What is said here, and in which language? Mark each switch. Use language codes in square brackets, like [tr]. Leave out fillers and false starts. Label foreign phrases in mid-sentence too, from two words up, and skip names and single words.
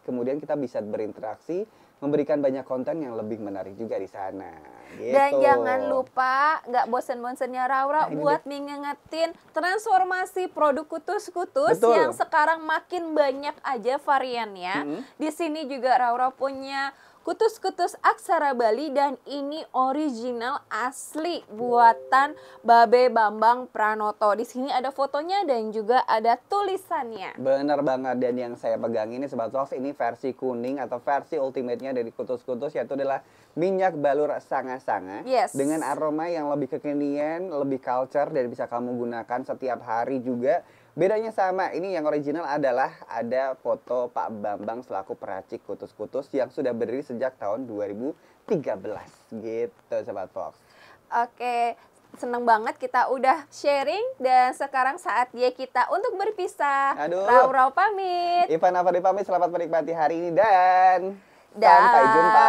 [id] Kemudian kita bisa berinteraksi, memberikan banyak konten yang lebih menarik juga di sana. Gitu. Dan jangan lupa, nggak bosen-bosennya Raura buat ngingetin transformasi produk kutus-kutus Betul. yang sekarang makin banyak aja variannya. Di sini juga Raura punya kutus-kutus aksara Bali dan ini original asli buatan Babe Bambang Pranoto. Di sini ada fotonya dan juga ada tulisannya. Bener banget. Dan yang saya pegang ini Sobat Fox, ini versi kuning atau versi ultimate-nya dari kutus-kutus, yaitu adalah minyak balur sanga-sanga. Yes. Dengan aroma yang lebih kekinian, lebih culture, dan bisa kamu gunakan setiap hari juga Bedanya sama, ini yang original adalah ada foto Pak Bambang selaku peracik kutus-kutus yang sudah berdiri sejak tahun 2013 gitu Sobat Fox. Oke, seneng banget kita udah sharing dan sekarang saatnya kita untuk berpisah. Aduh. Rau pamit. Ivan Afandi pamit, selamat menikmati hari ini dan sampai jumpa.